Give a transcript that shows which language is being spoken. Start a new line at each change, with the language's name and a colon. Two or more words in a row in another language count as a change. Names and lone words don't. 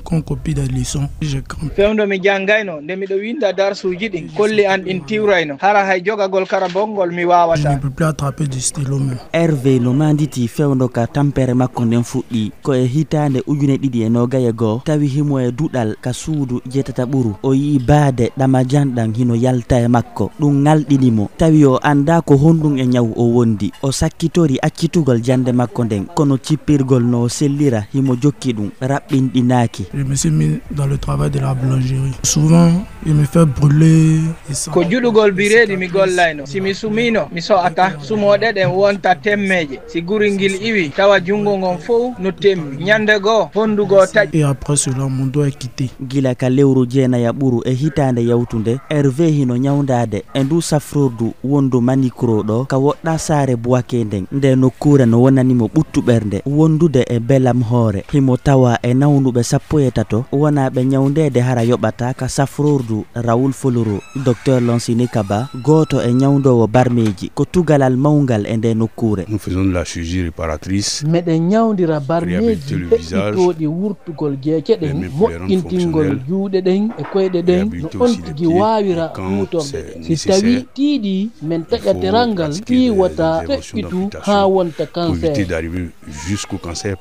French: qu'on copie des leçons. J'ai crampé.
Fula: Fewndo mi jangayno nde miɗo winda darsuji ɗin kolli an ɗin tiwrayno hara hay jogagol karabongol mi
French: Je
Fula: wawata.
French: ne peux plus attraper du stylo même.
Fula: Hervé no manditi fewndo ka tampere makko nden fuɗɗi ko e hitande ujune ɗiɗi e nogaye goo tawi himo e duɗal ka suudu jetata ɓuru o yi baade ɗama janɗan hino yalta e makko ɗum ngalɗinimo tawi o anda ko honɗum e ñaw o wondi o sakkitori accitugol jande makko nden kono cippirgol no sellira himo jokki ɗum raɓɓinɗinaki.
French: Je me suis mis dans le travail de la boulangerie. Souvent, il me fait brûler.
Fula: Ko juɗugol bireedi mi gollayno simi sumino mi so'ata sumoɗe ɗen wonta temmeje si guringil iwi tawa jungo ngon fof no temmi ñande goo hondugo taƴ.
French: Et après cela mon doigt est quitté.
Fula: Gila ka lewru jeenaya ɓuru e hitande yawtunde Hervé hino ñawdade e ndu safrordu wondu manicro ɗo ka woɗɗa saare boake nden nde nokkure no wonanimo ɓuttu ɓernde wondude e belam hoore himo tawa e nawnuɓe 13 wonaɓe ñawndede hara yoɓata ka safrordu Raoul Foloro docteur Lansini Kaba goto e ñawdowo barmeji ko tugalal mawngal e nde nokkure.
French: Nous faisons de la chirurgie réparatrice.
Fula: Meɗen ñawdira barmeji heɓɓitoɗi wurtugol gueece ɗen moƴƴintingol juuɗe ɗen e koyɗe ɗen no on tigi wawira huutorɓe si tawi tiiɗi men taƴateral ngal ƴiwata feƴƴitu ha wonta cancer.